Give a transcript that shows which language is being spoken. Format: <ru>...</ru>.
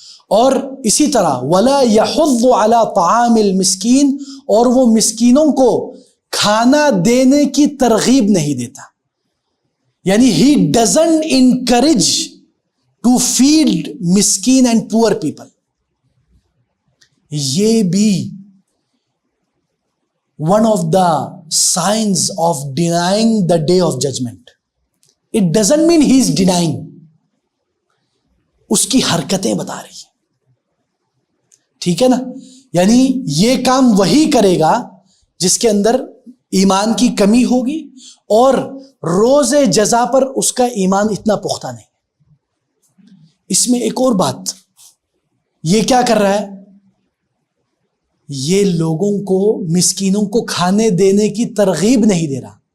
<ur>اور اسی طرح</ur> <ar>وَلَا يَحُضُّ عَلَى طَعَامِ الْمِسْكِينِ،</ar> <ur>اور وہ مسکینوں کو کھانا دینے کی ترغیب نہیں دیتا، یعنی</ur> <en>he doesn't encourage to feed miskin and poor people.</en> <ur>یہ بھی</ur> <en>one of the signs of denying the day of judgment. It doesn't mean he is denying.</en> <ur>اس کی حرکتیں بتا رہی ہیں. ٹھیک ہے نا؟ یعنی یہ کام وہی کرے گا جس کے اندر ایمان کی کمی ہوگی اور روز جزا پر اس کا ایمان اتنا پختہ نہیں. اس میں ایک اور بات، یہ کیا کر رہا ہے؟ یہ لوگوں کو، مسکینوں کو کھانے دینے کی ترغیب نہیں دے رہا.</ur>